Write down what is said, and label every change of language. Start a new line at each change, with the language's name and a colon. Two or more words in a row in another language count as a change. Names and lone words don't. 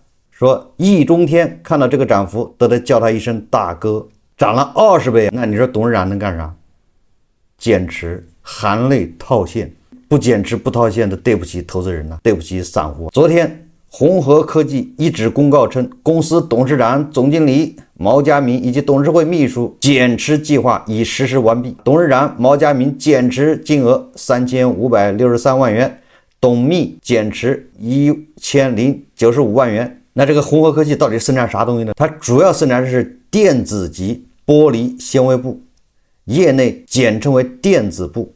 Chinese: 說易中天看到這個漲幅，都得叫他一聲大哥。漲了20倍，那你說董事長能幹啥？減持，含淚套现。不減持不套现的，對不起投資人了，對不起散戶。昨天宏和科技一紙公告稱，公司董事長、總經理毛家明以及董事會秘書減持計劃已實施完畢。董事長毛家明減持金額3563萬元，董秘減持1095萬元。那這個宏和科技到底生產啥東西呢？它主要生產的是電子級玻璃纖維布，業內簡稱為電子布。